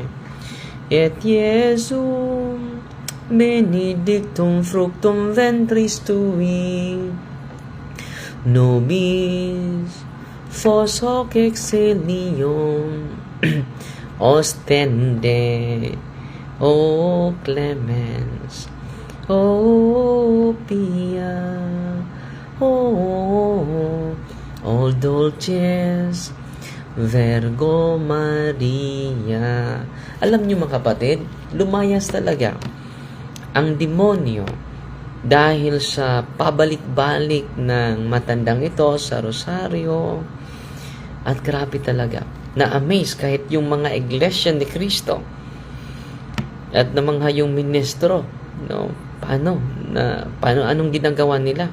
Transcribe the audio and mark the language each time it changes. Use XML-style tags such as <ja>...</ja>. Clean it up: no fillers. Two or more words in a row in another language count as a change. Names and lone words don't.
<la>Et Iesum benedictum fructum ventris tui, nobis fos hoc exilium ostende. O clemens, O pia, O dulces Virgo Maria.</la> <tl>Alam niyo mga kapatid, lumayas talaga ang demonyo dahil sa pabalik-balik ng matandang ito sa rosaryo. At grabe talaga, na-amaze kahit yung mga iglesia ni Cristo at namangha yung ministro, anong ginagawa nila?</tl>